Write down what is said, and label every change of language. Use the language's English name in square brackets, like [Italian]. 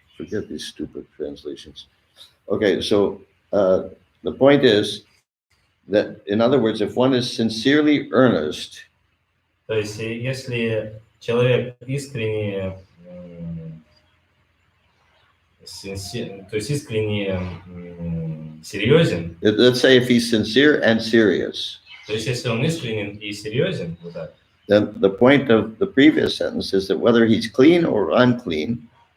[English] Forget these stupid translations. Okay, so the point is that, in other words, if one is sincerely earnest, [Russian] то есть, если человек искренне, то есть искренне серьезен. [English] Let's say if he's sincere and serious. [Russian] То есть, если он искренен и серьезен, вот так. [English] Then the point of the previous sentence is that whether he's clean or unclean.